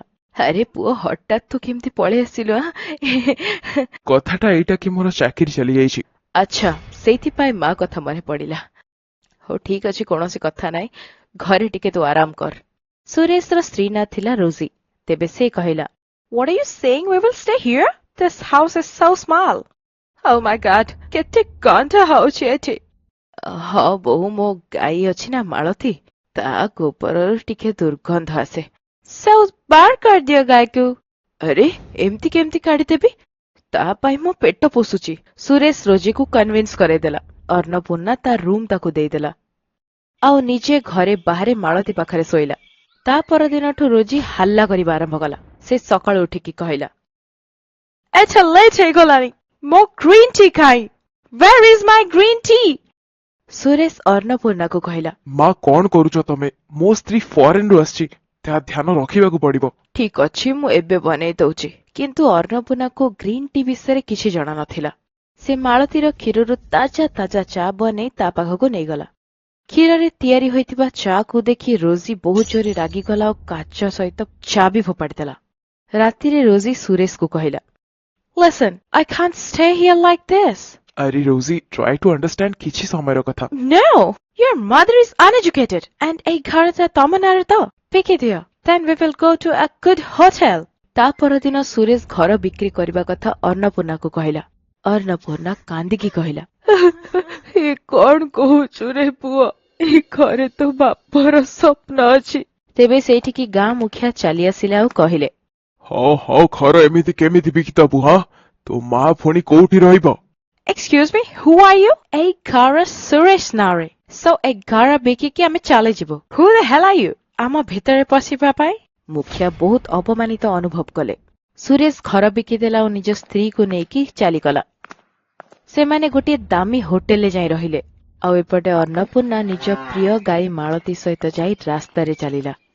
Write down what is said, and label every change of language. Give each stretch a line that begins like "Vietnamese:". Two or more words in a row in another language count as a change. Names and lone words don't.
Odia: ଆରେ ପୁଅ, ହଠାତ୍ ତୁ କେମିତି ପଳେଇ ଆସିଲୁ? କଥାଟା ଏଇଟା କି ମୋର ଚାକିରି ଚାଲିଯାଇଛି। ଆଚ୍ଛା, ସେଇଥିପାଇଁ ମା କଥା ମନେ ପଡିଲା। ହଉ ଠିକ ଅଛି, କୌଣସି କଥା ନାହିଁ, ଘରେ ଟିକେ ତୁ ଆରାମ କର। ସୁରେଶର ସ୍ତ୍ରୀ ନାଁ ଥିଲା ରୋଜି। ତେବେ ସେ କହିଲା,
English: What are you saying? We will stay here? This house is so small. Oh my God,
Odia: କେତେ ଗନ୍ଧ ହଉଛି ଏଠି। ହଁ ବୋହୁ, ମୋ ଗାଈ ଅଛି ନା ମାଳତୀ, ତା ଗୋବରରୁ ଟିକେ ଦୁର୍ଗନ୍ଧ ଆସେ। ସବୁ ବାହାର କରିଦିଅ ଗାଈକୁ। ଆରେ ଏମିତି କେମିତି କାଢିଦେବି? ତା ପାଇଁ ମୋ ପେଟ ପୋଷୁଛି। ସୁରେଶ ରୋଜିକୁ କନଭିନ୍ସ କରେଇଦେଲା। ଅନ୍ନପୂର୍ଣ୍ଣା ତା ରୁମ୍ ତାକୁ ଦେଇଦେଲା ଆଉ ନିଜେ ଘରେ ବାହାରେ ମାଳତୀ ପାଖରେ ଶୋଇଲା। ତା ପରଦିନଠୁ ରୋଜି ହାଲ୍ଲା କରିବା ଆରମ୍ଭ କଲା। ସେ ସକାଳୁ ଉଠିକି କହିଲା, ଏତେ ଲେଟ୍ ହେଇଗଲାଣି, ମୋ
English: green tea
Odia: ଖାଇ।
English: Where is my green tea?
Odia: ସୁରେଶ ଅନ୍ନପୂର୍ଣ୍ଣାକୁ କହିଲା, ମା କଣ କରୁଛ ତମେ? ମୋ ସ୍ତ୍ରୀ ଫରେନରୁ ଆସିଛି, ତା ଧ୍ୟାନ ରଖିବାକୁ ପଡିବ। ଠିକ ଅଛି, ମୁଁ ଏବେ ବନେଇ ଦଉଛି। କିନ୍ତୁ ଅନ୍ନପୂର୍ଣ୍ଣାକୁ
English: green tea
Odia: ବିଷୟରେ କିଛି ଜଣା ନଥିଲା। ସେ ମାଳତୀର କ୍ଷୀରରୁ ତାଜା ତାଜା ଚା ବନେଇ ତା ପାଖକୁ ନେଇଗଲା। କ୍ଷୀରରେ ତିଆରି ହୋଇଥିବା ଚାକୁ ଦେଖି ରୋଜି ବହୁତ ଜୋରେ ରାଗିଗଲା ଆଉ କାଚ ସହିତ ଚା ବି ଫୋପାଡ଼ିଦେଲା। ରାତିରେ ରୋଜି ସୁରେଶକୁ କହିଲା,
English: Listen, I can't stay here like this.
Odia: ଆରେ ରୋଜି,
English: try to understand,
Odia: କିଛି ସମୟର କଥା।
English: No, your mother is uneducated and
Odia: ଏଇ ଘରଟା ତମ ନାଁରେ ତ ବିକିଦିଅ।
English: Then we will go to a good hotel.
Odia: ତା ପରଦିନ ସୁରେଶ ଘର ବିକ୍ରି କରିବା କଥା ଅନ୍ନପୂର୍ଣ୍ଣାକୁ କହିଲା। ଅନ୍ନପୂର୍ଣ୍ଣା କାନ୍ଦିକି କହିଲା, ଏ କଣ କହୁଛୁ ରେ ପୁଅ? ଏଇ ଘରେ ତ ବାପର ସ୍ୱପ୍ନ ଅଛି। ତେବେ ସେଇଠିକି ଗାଁ ମୁଖିଆ ଚାଲି ଆସିଲେ ଆଉ କହିଲେ, ହଉ ଘର ଏମିତି କେମିତି ବିକିଦବୁ? ହଁ, ତୋ ମା ପୁଣି କୋଉଠି ରହିବ?
English: Excuse me, who are you?
Odia: ଏଇ ଘର ସୁରେଶ ନାଁରେ, so ଏଇ ଘର ବିକିକି ଆମେ ଚାଲିଯିବୁ।
English: Who the hell are you?
Odia: ଆମ ଭିତରେ ପଶିବା ପାଇଁ? ମୁଖିଆ ବହୁତ ଅପମାନିତ ଅନୁଭବ କଲେ। ସୁରେଶ ଘର ବିକିଦେଲା ଆଉ ନିଜ ସ୍ତ୍ରୀକୁ ନେଇକି ଚାଲିଗଲା। ସେମାନେ ଗୋଟିଏ ଦାମୀ ହୋଟେଲରେ ଯାଇ ରହିଲେ ଆଉ ଏପଟେ ଅନ୍ନପୂର୍ଣ୍ଣା ନିଜ ପ୍ରିୟ ଗାଈ ମାଳତୀ ସହିତ ଯାଇ ରାସ୍ତାରେ ଚାଲିଲା।